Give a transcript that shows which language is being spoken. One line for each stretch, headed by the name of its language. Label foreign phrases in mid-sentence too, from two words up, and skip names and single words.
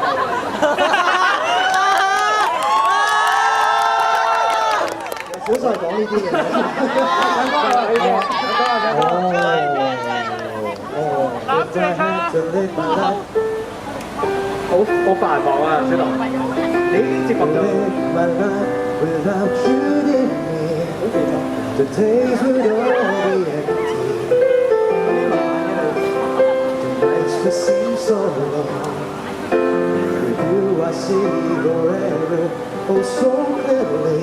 Cantonese: 少數係講呢啲嘅。好繁忙啊，小龍。你接唔到。
English: The days would all be empty. The nights would seem so long. With you I see forever, oh so clearly.